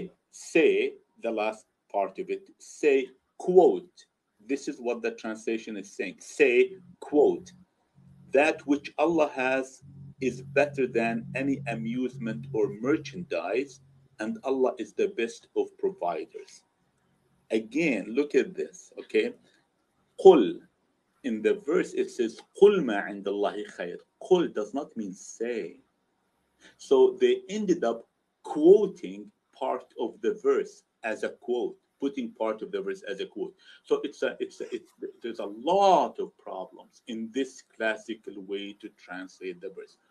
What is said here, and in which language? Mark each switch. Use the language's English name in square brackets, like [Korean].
[English] say the last part of it. Say, quote. This is what the translation is saying. Say, quote. That which Allah has is better than any amusement or merchandise, and Allah is the best of providers. Again, look at this, okay? [Arabic] قُل, [English] in the verse it says [Arabic] قُل مَا عِنْدَ اللَّهِ خَيْرٌ. [English] قُل does not mean say. So they ended up quoting part of the verse as a quote, putting part of the verse as a quote. So there's a lot of problems in this classical way to translate the verse.